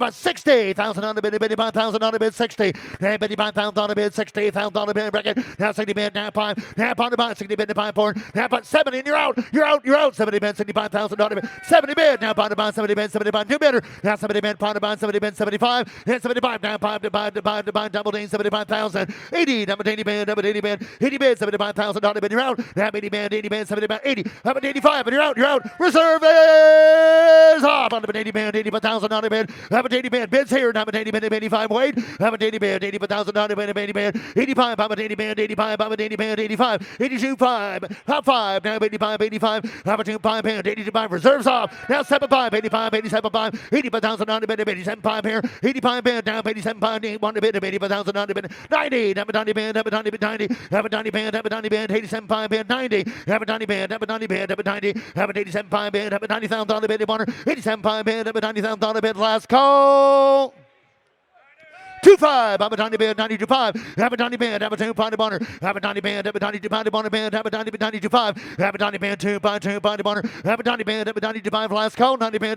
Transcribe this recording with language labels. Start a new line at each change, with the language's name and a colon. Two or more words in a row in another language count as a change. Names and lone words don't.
English: 60,000 on the bid. 55,000 on the bid. 60. Now 55,000 on the bid. 60,000 on the bid. Bracket. Now 60 bid. Now 5. Now on the buy. 60 bid. 5. 4. Now about 70. And you're out. You're out. You're out. 70 bid. 65,000 on the bid. 70 bid. Now on the buy. 70 bid. 75. New bidder. Now 70 bid. On the buy. 70 bid. 75. And 75. Now 5 to buy. Double D. 75,000. 80. Double 80 bid. Double 80 bid. 80 bid. 75,000 on the bid. You're out. Now 80 bid. 80 bid. 70 bid. 80. Up at 85. And you're out. You're out. Reserve is off. On the bid. 80 bid. 85,000 on the bid. Up at 80 bid. Bids here. Now at 80 bid. 85. Wait. Up at 80 bid. 85,000 on the bid. 80 bid. 85. Up at 80 bid. 85. Up at 80 bid. 85. 82. 5. Top 5. Now 85. 85. Up at 2. 5 bid. 85. Reserves off. Now 75. 85. 87. 5. 85,000 on the bid. 87. 5 here. 85 bid. Now 87. 5. 81 to bid. 85,000 on the bid. 90. Up at 90 bid. Up at 90 bid. 90. Up at 90 bid. Up at 90 bid. 87. 5 bid. 90. Up at 90 bid. Up at 90 bid. Up at 90. Up at 87. 5 bid. Up at 90,000 on the bid. 87. 5 bid. Up at 90,000 on the bid. Last call. 2-5. Up at 90 bid. 92.5. Up at 90 bid. Up at 2. Pound Bonner. Up at 90 bid. Up at 92. Pound Bonner bid. Up at 90 bid. 92.5. Up at 90 bid. 2. Pound 2. Pound Bonner. Up at 90 bid. Up at 92.5. Last call. 90 bid.